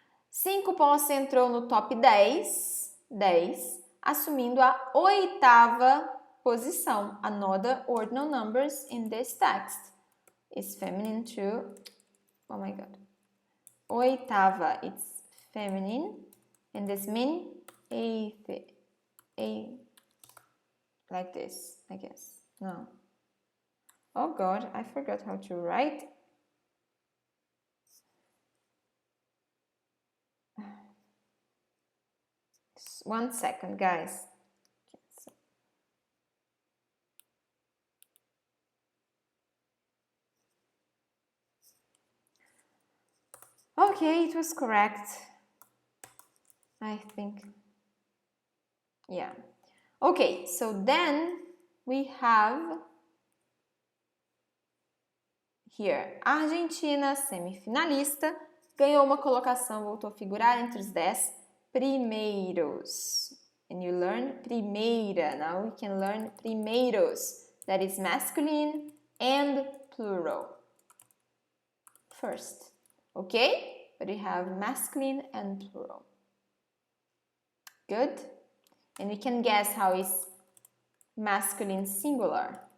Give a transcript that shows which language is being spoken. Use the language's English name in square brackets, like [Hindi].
[Portuguese] Cinco Posse entrou no top 10, assumindo a 8ª posição. [English] Another ordinal numbers in this text is feminine too. Oh my god. 8ª, it's feminine. And this mean like this, I guess. No. Oh God, I forgot how to write. One second, guys. Okay, it was correct. I think. Yeah. Okay, so then we have here. [Portuguese] A Argentina, semifinalista, ganhou uma colocação, voltou a figurar entre os 10 primeiros. [English] And you learn primeira. Now we can learn primeiros. That is masculine and plural. First. Okay? But we have masculine and plural. Good? And we can guess how is masculine singular.